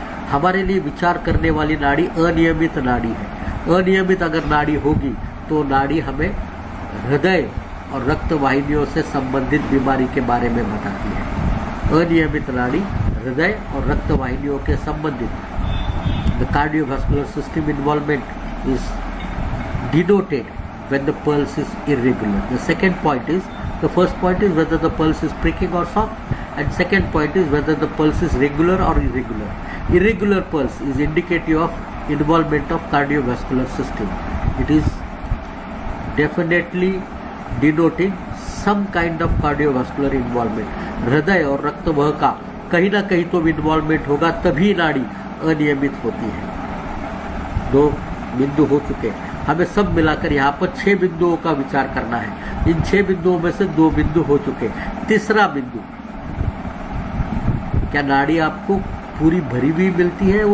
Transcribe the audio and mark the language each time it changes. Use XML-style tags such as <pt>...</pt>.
<hi>हमारे लिए विचार करने वाली नाड़ी अनियमित नाड़ी है। अनियमित अगर नाड़ी होगी तो नाड़ी हमें हृदय और रक्त वाहिनियों से संबंधित बीमारी के बारे में बताती है। अनियमित नाड़ी हृदय और रक्त वाहिनियों के संबंधित।</hi> <en>The cardiovascular system involvement is denoted when the pulse is irregular. The second point is, the first point is whether the pulse is pricking or soft, and second point is whether the pulse is regular or irregular. Irregular pulse is indicative of involvement of cardiovascular system. It is definitely denoting some kind of cardiovascular involvement.</en> <hi>हृदय और रक्तवाह का कहीं ना कहीं तो involvement होगा, तभी नाड़ी अनियमित होती है। दो बिंदु हो चुके हैं। हमें सब मिलाकर यहाँ पर 6 बिंदुओं का विचार करना है। इन 6 बिंदुओं में से 2 बिंदु हो चुके। तीसरा बिंदु, क्या नाड़ी आपको पूरी भरी हुई मिलती है?</hi>